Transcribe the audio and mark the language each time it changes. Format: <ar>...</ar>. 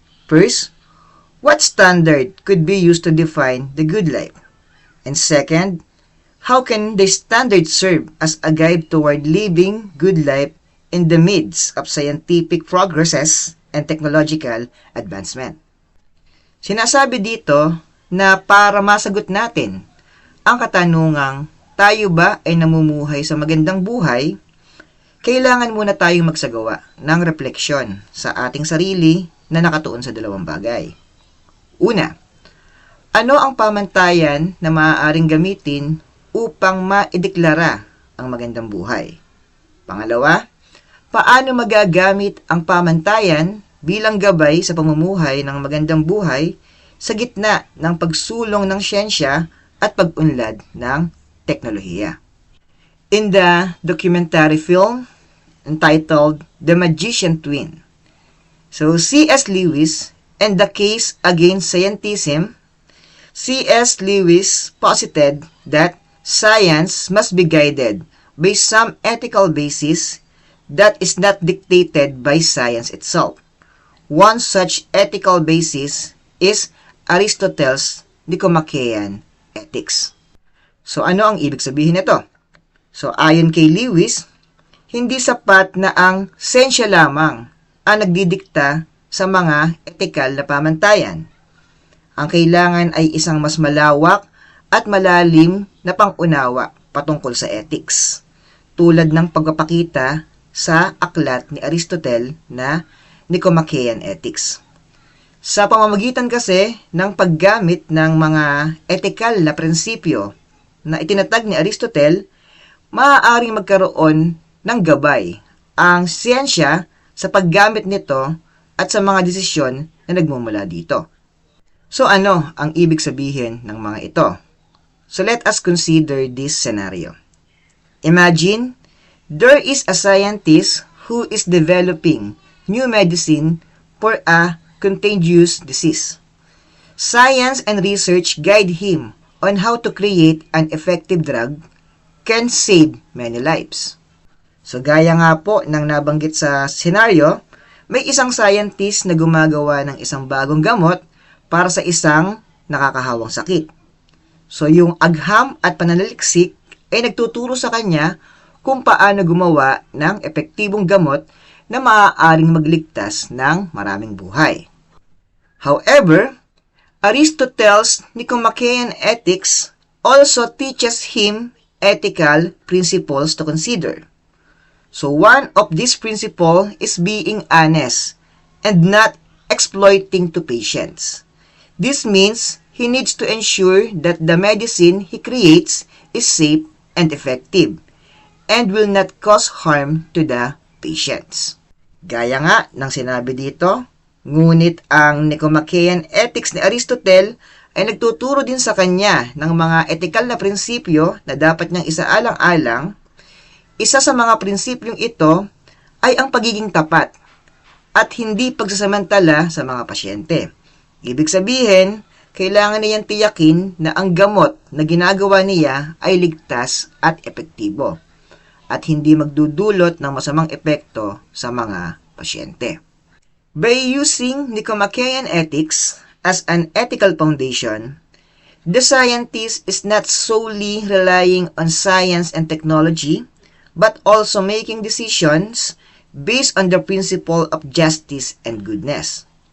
<en>First, what standard could be used to define the good life? And second, how can the standard serve as a guide toward living good life in the midst of scientific progresses and technological advancement?</en> <tl>Sinasabi dito na para masagot natin ang katanungang tayo ba ay namumuhay sa magandang buhay, kailangan muna tayong magsagawa ng refleksyon sa ating sarili na nakatuon sa dalawang bagay. Una, ano ang pamantayan na maaaring gamitin upang maideklara ang magandang buhay? Pangalawa, paano magagamit ang pamantayan bilang gabay sa pamumuhay ng magandang buhay sa gitna ng pagsulong ng siyensya at pag-unlad ng teknolohiya?</tl> <en>In the documentary film entitled The Magician Twin, so C.S. Lewis and the Case Against Scientism, C.S. Lewis posited that science must be guided by some ethical basis that is not dictated by science itself. One such ethical basis is Aristotle's Nicomachean Ethics.</en> <tl>So ano ang ibig sabihin nito? So ayon kay Lewis, hindi sapat na ang siyensya lamang ang nagdidikta sa mga etikal na pamantayan. Ang kailangan ay isang mas malawak at malalim na pang-unawa patungkol sa ethics, tulad ng pagpapakita sa aklat ni Aristotle na Nicomachean Ethics. Sa pamamagitan kasi ng paggamit ng mga etikal na prinsipyo na itinatag ni Aristotle, maaaring magkaroon ng gabay ang siyensya sa paggamit nito at sa mga desisyon na nagmumula dito. So ano ang ibig sabihin ng mga ito?</tl> <en>So let us consider this scenario. Imagine there is a scientist who is developing new medicine for a contagious disease. Science and research guide him on how to create an effective drug can save many lives.</en> <tl>So gaya nga po ng nabanggit sa scenario, may isang scientist na gumagawa ng isang bagong gamot para sa isang nakakahawang sakit. So yung agham at pananaliksik ay nagtuturo sa kanya kung paano gumawa ng epektibong gamot na maaaring magligtas ng maraming buhay.</tl> <en>However, Aristotle's Nicomachean Ethics also teaches him ethical principles to consider. So one of these principles is being honest and not exploiting to patients. This means he needs to ensure that the medicine he creates is safe and effective and will not cause harm to the patients.</en> <tl>Gaya nga ng sinabi dito, ngunit ang Nicomachean Ethics ni Aristotle ay nagtuturo din sa kanya ng mga etikal na prinsipyo na dapat niyang isaalang-alang. Isa sa mga prinsipyong ito ay ang pagiging tapat at hindi pagsasamantala sa mga pasyente. Ibig sabihin, kailangan niyang tiyakin na ang gamot na ginagawa niya ay ligtas at epektibo at hindi magdudulot ng masamang epekto sa mga pasyente.</tl> <en>By using Nicomachean Ethics as an ethical foundation, the scientist is not solely relying on science and technology, but also making decisions based on the principle of justice and goodness.</en>